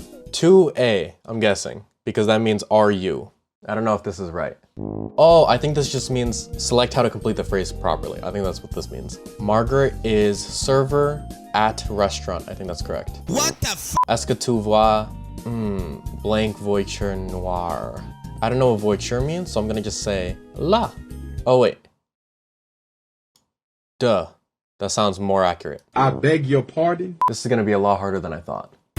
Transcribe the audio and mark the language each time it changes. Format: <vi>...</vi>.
<en>2A, I'm guessing, because that means are you. I don't know if this is right. Oh, I think this just means select how to complete the phrase properly. I think that's what this means. Margaret is server at restaurant. I think that's correct. What the f?</en> <fr>Est-ce que tu vois blank voiture noire?</fr> <en>I don't know what voiture means, so I'm gonna just say la. Oh wait. Duh. That sounds more accurate. I beg your pardon? This is gonna be a lot harder than I thought.</en>